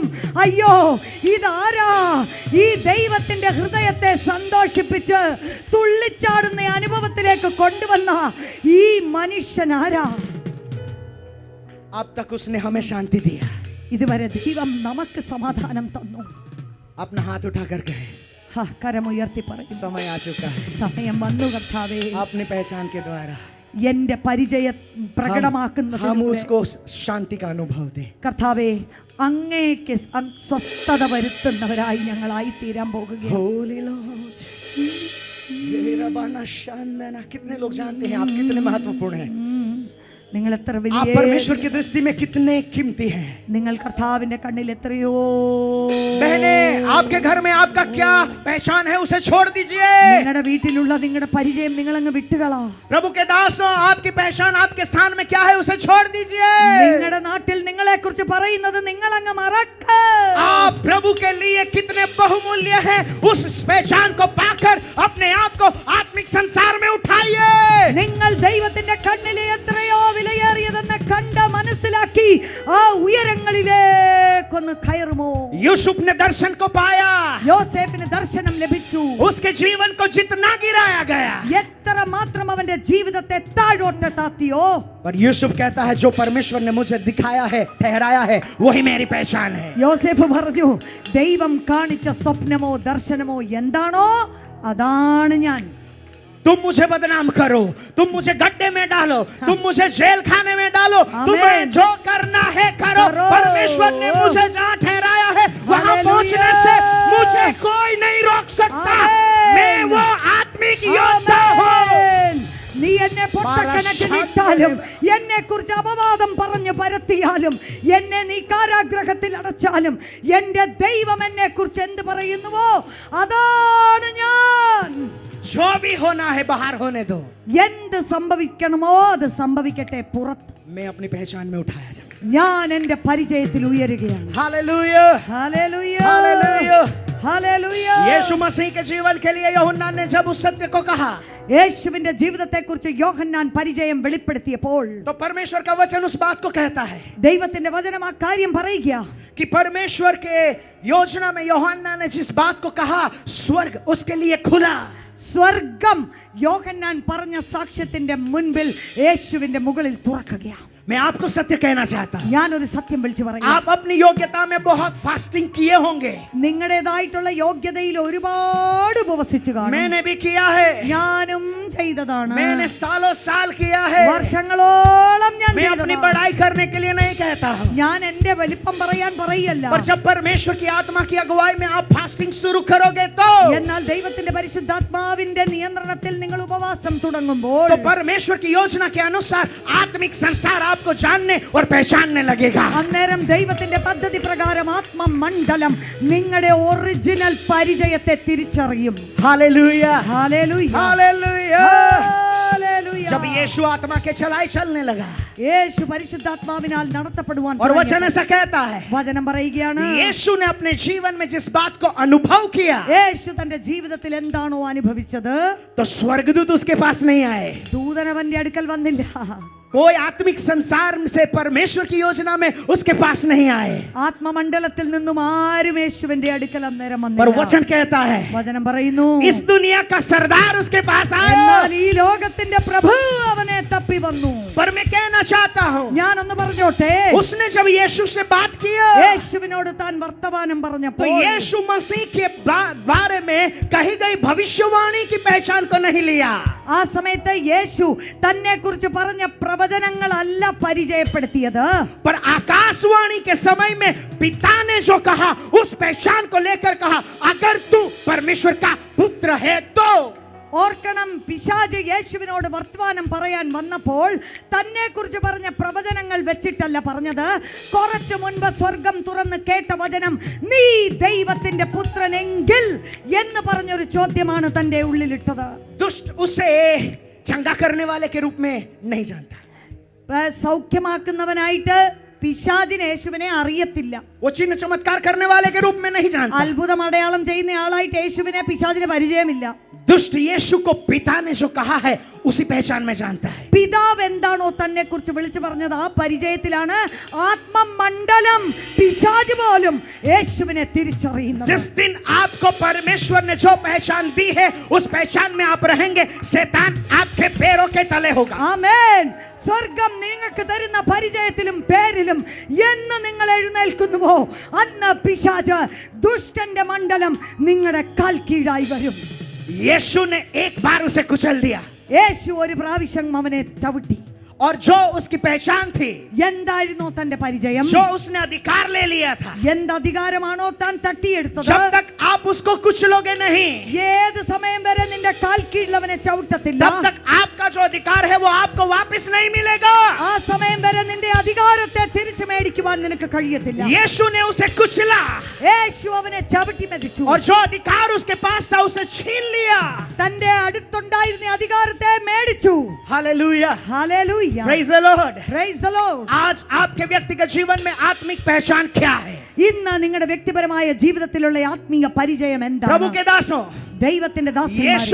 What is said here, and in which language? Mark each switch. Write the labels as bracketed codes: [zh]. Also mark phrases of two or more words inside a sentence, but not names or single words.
[ml] അയ്യോ, ഇതാരാ ഈ ദൈവത്തിന്റെ ഹൃദയത്തെ സന്തോഷിപ്പിച്ച് തുള്ളിച്ചാടുന്ന അനുഭവത്തിലേക്ക് കൊണ്ടുവന്ന ഈ മനുഷ്യൻ ആരാ? [hi] अब तक उसने हमें शांति दिया. [ml] ഇതുവരെ ദൈവം നമുക്ക് സമാധാനം തന്നു. [hi] अपना हाथ उठाकर कहे, [ml] കരമുയർത്തി പറയും, [hi] समय आ चुका है. [ml] സമയം വന്നു കർത്താവേ. [hi] अपनी पहचान के द्वारा [ml] എന്റെ പരിചയം [hi] हम [ml] പ്രകടമാക്കുന്നതിലൂടെ [hi] उसको शांति का अनुभव दें. [ml] കർത്താവേ, അങ്ങേക്ക് സ്വസ്ഥത വരുത്തുന്നവരായി ഞങ്ങളായി തീരാൻ പോകുകയാണ്. [en] Holy Lord, ये रबाना शांदना. [hi] कितने लोग जानते हैं आप कितने महत्वपूर्ण हैं? [ml] നിങ്ങൾ എത്ര [hi] आप [ml] വലിയ, [hi] परमेश्वर की दृष्टि में कितने कीमती हैं. [ml] നിങ്ങൾ കർത്താവിന്റെ കണ്ണിൽ എത്രയോ. [hi] बहने, आपके घर में आपका क्या पहचान है, उसे छोड़ दीजिए. [ml] നിങ്ങളുടെ വീട്ടിലുള്ള നിങ്ങളുടെ പരിചയം നിങ്ങൾ അങ്ങ് വിട്ടുകളാ. [hi] प्रभु के दासों, आपकी पहचान आपके स्थान में क्या है, उसे छोड़ दीजिए. [ml] നിങ്ങളുടെ നാട്ടിൽ നിങ്ങളെ കുറിച്ച് പറയുന്നത് നിങ്ങൾ അങ്ങ് മറക്ക. [hi] आप प्रभु के लिए कितने बहुमूल्य हैं, उस पहचान को पाकर अपने आप को आत्मिक संसार में उठाइए. [ml] നിങ്ങൾ ദൈവത്തിന്റെ കണ്ണിലെ എത്രയോ വിലയേറിയതെന്ന് കണ്ട് മനസ്സിലാക്കി ആ ഉയരങ്ങളിലേക്കൊന്ന് കയറുമോ? [hi] यूसुफ ने दर्शन को पाया, [ml] യോസേഫിന് ദർശനം ലഭിച്ചു. [hi] उसके जीवन को जितना गिराया गया, [ml] എത്ര മാത്രം അവന്റെ ജീവിതത്തെ താഴോട്ട് താത്തിയോ. [hi] पर यूसुफ कहता है, जो परमेश्वर ने मुझे दिखाया है, ठहराया है, वही मेरी पहचान है. [ml] യോസേഫ് പറഞ്ഞു, ദൈവം കാണിച്ച സ്വപ്നമോ ദർശനമോ എന്താണോ അതാണ് ഞാൻ. [hi] तुम मुझे बदनाम करो, तुम मुझे गड्ढे में डालो, तुम मुझे जेल खाने में डालो, आमीन. तुम्हें जो करना है करो. करो. परमेश्वर ने मुझे जहाँ ठहराया है वहाँ हालेलुया. पहुँचने से मुझे कोई नहीं रोक सकता. आमीन. मैं वो आत्मिक योद्धा हूँ. [ml] ആമേൻ. നീ എന്നെ പൊട്ടക്കിണറ്റിലിട്ടാലും എന്നെ കുറിച്ച് അപവാദം പറഞ്ഞു പരത്തിയാലും എന്നെ നീ കാരാഗ്രഹത്തിൽ അടച്ചാലും എന്റെ ദൈവം എന്നെ കുറിച്ച് എന്ത് പറയുന്നുവോ അതാണ് ഞാൻ. [hi] जो भी होना है बाहर होने दो, [ml] എന്ത് സംഭവിക്കണമോ അത് സംഭവിക്കട്ടെ. പുറത്ത് [hi] मैं अपनी पहचान में उठाया जाऊं. [ml] ഞാൻ എന്റെ പരിചയത്തിൽ ഉയരുകയാണ്. [hi] हालेलुया, [ml] ഹല്ലേലൂയ, [hi] हालेलुया. [ml] ഹല്ലേലൂയ. [hi] यीशु मसीह के जीवन के लिए यूहन्ना ने जब उस सत्य को कहा, [ml] യേശുവിന്റെ ജീവിതത്തെക്കുറിച്ച് യോഹന്നാൻ പരിചയം വെളിപ്പെടുത്തിയപ്പോൾ [hi] तो परमेश्वर का वचन उस बात को कहता है [ml] ദൈവത്തിന്റെ വചനം ആ കാര്യം പറയുക. [hi] कि परमेश्वर के योजना में यूहन्ना ने जिस बात को कहा, स्वर्ग उसके लिए खुला. [ml] സ്വർഗം യോഹന്നാൻ പറഞ്ഞ സാക്ഷ്യത്തിന്റെ മുൻപിൽ യേശുവിന്റെ മുകളിൽ തുറക്കുകയാണ്. [hi] मैं आपको सत्य कहना चाहता हूं, [ml] ഞാനൊരു സത്യം വിളിച്ചു പറയാം. [hi] आप अपनी योग्यता में बहुत फास्टिंग किए होंगे. [ml] നിങ്ങളുടേതായിട്ടുള്ള യോഗ്യതയിൽ ഒരുപാട് ഉപവസിച്ചു കാണും. [hi] मैंने भी किया है, [ml] ഞാനും ചെയ്തതാണ്. [hi] मैंने सालों साल किया है. [ml] വർഷങ്ങളോളം ഞാൻ [hi] मैं अपनी [ml] ചെയ്തതാണ്. [hi] बड़ाई करने के लिए नहीं कहता हूं, [ml] ഞാൻ എന്റെ വലിപ്പം പറയാൻ പറയല്ല. [hi] पर जब परमेश्वर की आत्मा की अगुवाई में आप फास्टिंग शुरू करोगे तो [ml] എന്നാൽ ദൈവത്തിന്റെ പരിശുദ്ധാത്മാവിന്റെ നിയന്ത്രണത്തിൽ നിങ്ങൾ ഉപവാസം തുടങ്ങുമ്പോൾ [hi] परमेश्वर की योजना के अनुसार आत्मिक संसार आपको जानने और पहचानने लगेगा. [ml] അന്നേരം ദൈവത്തിന്റെ പദ്ധതി പ്രകാരം ആത്മമണ്ഡലം നിങ്ങളുടെ ഒറിജിനൽ പരിചയത്തെ തിരിച്ചറിയും. [hi] हालेलुया, [ml] ഹല്ലേലൂയ, [hi] हालेलुया. [ml] ഹല്ലേലൂയ. [hi] जब यीशु आत्मा के चलाई चलने लगा [ml] യേശു പരിശുദ്ധാത്മാവിനാൽ നടത്തപ്പെടുവാൻ [hi] और [ml] തുടങ്ങി. [hi] वचन ऐसा कहता है, [ml] വചനം പറയുകയാണ് [hi] यीशु ने अपने जीवन में जिस बात को अनुभव किया, [ml] യേശു തന്റെ ജീവിതത്തിൽ എന്താണോ അനുഭവിച്ചത് [hi] तो स्वर्गदूत उसके पास नहीं आए. [ml] ദൂതനവന്റെ അടുക്കൽ വന്നില്ല. [hi] कोई आत्मिक संसार से परमेश्वर की योजना में उसके पास नहीं आए. [ml] ആത്മമണ്ഡലത്തിൽ നിന്നും ആരും യേശുവിന്റെ അടുക്കൽ അന്നേരം [hi] पर [ml] വന്നില്ല. [hi] वचन कहता है, [ml] വചനം പറയുന്നു [hi] इस दुनिया का सरदार उसके पास [ml] എന്നാൽ [hi] आया. [ml] ഈ ലോകത്തിന്റെ പ്രഭു അവനെ തപ്പി വന്നു. [hi] पर मैं कहना चाहता हूँ, [ml] ഞാനൊന്ന് പറഞ്ഞോട്ടെ, [hi] उसने जब यीशु से बात किया, [ml] യേശുവിനോട് താൻ വർത്തമാനം [hi] तो [ml] പറഞ്ഞപ്പോൾ [hi] यीशु मसीह के बारे में कही गई भविष्यवाणी की पहचान को नहीं लिया. [ml] ആ സമയത്ത് യേശു തന്നെ കുറിച്ച് പറഞ്ഞ പ്രവചനങ്ങളല്ല പരിചയപ്പെടുത്തിയത്. [hi] पर आकाशवाणी के समय में पिता ने जो कहा उस पहचान को लेकर कहा, अगर तू परमेश्वर का पुत्र है तो. [ml] ഓർക്കണം, പിശാച് യേശുവിനോട് വർത്തമാനം പറയാൻ വന്നപ്പോൾ തന്നെ കുറിച്ച് പറഞ്ഞ പ്രവചനങ്ങൾ വെച്ചിട്ടല്ല പറഞ്ഞത്. കുറച്ചു മുൻപ് സ്വർഗം തുറന്ന് കേട്ട വചനം, നീ ദൈവത്തിന്റെ പുത്രനെങ്കിൽ എന്ന് പറഞ്ഞൊരു ചോദ്യമാണ് തന്റെ ഉള്ളിലിട്ടത്. [hi] दुष्ट उसे चंगा करने वाले के रूप में नहीं जानता. [ml] സൗഖ്യമാക്കുന്നവനായിട്ട് പിശാചിന് യേശുവിനെ അറിയത്തില്ല. [hi] वो चिन्ह चमत्कार करने वाले के रूप में नहीं जानता. [ml] അത്ഭുതം അടയാളം ചെയ്യുന്ന ആളായിട്ട് യേശുവിനെ പിശാചിന് പരിചയമില്ല. [hi] दुष्ट यीशु को पिता ने जो कहा है उसी पहचान में जानता है. [ml] പിതാവ് എന്താണോ തന്നെ കുറിച്ച് വിളിച്ചു പറഞ്ഞത് ആ പരിചയത്തിലാണ് ആത്മമണ്ഡലം പിശാച് പോലും യേശുവിനെ തിരിച്ചറിയുന്നത്. [hi] जिस दिन आपको परमेश्वर ने जो पहचान दी है उस पहचान में आप रहेंगे, शैतान आपके पैरों के तले होगा. [ml] ആമേൻ. സ്വർഗം നിങ്ങൾക്ക് തരുന്ന പരിചയത്തിലും പേരിലും എന്ന് നിങ്ങൾ എഴുന്നേൽക്കുന്നുവോ അന്ന് പിശാച് ദുഷ്ടന്റെ മണ്ഡലം നിങ്ങളുടെ കാൽ കീഴായി വരും. [hi] यीशु ने एक बार उसे कुचल दिया [ml] യേശു ഒരു പ്രാവശ്യം അവനെ ചവിട്ടി. [hi] और जो उसकी पहचान थी, [ml] എന്തായിരുന്നു തന്റെ പരിചയം? [hi] जो उसने अधिकार ले लिया था, [ml] എന്ത് അധികാരമാണോ താൻ തട്ടിയെടുത്തത്, [hi] जब तक आप उसको कुचलोगे नहीं, [ml] ഏത് സമയം വരെ നിന്റെ കാൽ കീഴിൽ അവനെ ചവിട്ടത്തില്ല, [hi] तब तक आपका जो अधिकार है वो आपको वापस नहीं मिलेगा. [ml] ആ സമയം വരെ നിന്റെ അധികാരത്തെ തിരിച്ചു മേടിക്കുവാൻ നിനക്ക് കഴിയത്തില്ല. [hi] यीशु ने उसे कुचला [ml] യേശു അവനെ ചവിട്ടി മെതിച്ചു. [hi] और जो अधिकार उसके पास था उसे छीन लिया. [ml] തന്റെ അടുത്തുണ്ടായിരുന്ന അധികാരത്തെ മേടിച്ചു. [hi] हालेलुया, [ml] ഹല്ലേലൂയ, [en] Praise the Lord. Praise the Lord. [hi] आज आपके व्यक्तिगत जीवन में आत्मिक पहचान क्या है? [ml] ഇന്ന് നിങ്ങളുടെ വ്യക്തിപരമായ ജീവിതത്തിലുള്ള ആത്മീയ പരിചയം [hi] प्रभु [ml] എന്താണ്? [hi] के दासों, [ml] ദൈവത്തിന്റെ [hi] यीशु